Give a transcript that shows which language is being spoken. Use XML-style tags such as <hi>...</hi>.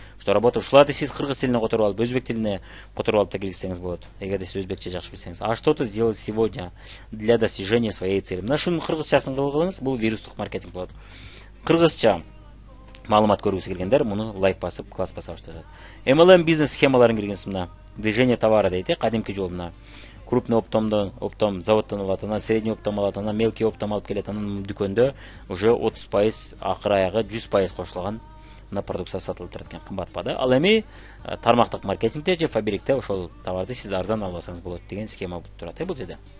<ru>Что работа</ru> <ky>ушуларды сиз кыргыз тилине которуп алып, өзбек тилине которуп алып да киргизсеңиз болот. Эгерде сиз өзбекче жакшы билсеңиз.</ky> <ru>А что ты сделал сегодня для достижения своей цели?</ru> <ky>Мына шунун кыргызчасын кылгылыңыз, бул вирустук маркетинг болот. Кыргызча маалымат көргүсү келгендер муну лайк басып, класс баса башташат. MLM бизнес схемаларын киргизиңиз мына. Движение товара дейт, кадимки жол мына. Крупный оптом заводтон алат, анан средний оптом алат, анан мелкий оптом алып келет, анан дүкөндө уже 30% акыр аягы 100% кошулган мына продукция сатылып турат экен, кымбатпа да. Ал эми тармактык маркетингде же фабрикте ошол товарды сиз арзан алып алсаңыз болот деген схема болуп турат, бул жерде.</ky>